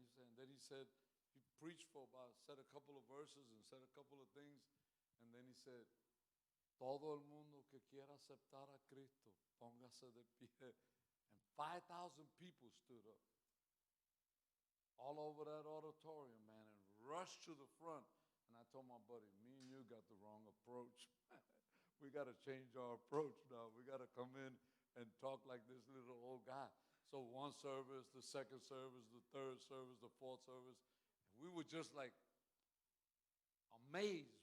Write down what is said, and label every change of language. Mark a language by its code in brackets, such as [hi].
[en] And then he said, he preached for said a couple of verses and said a couple of things. And then he said, [es] todo el mundo que quiera aceptar a Cristo, póngase de pie. [en] And 5,000 people stood up all over that auditorium, man, and rushed to the front. And I told my buddy, me and you got the wrong approach. We got to change our approach now. We got to come in and talk like this little old guy. So one service, the second service, the third service, the fourth service, we were just like amazed.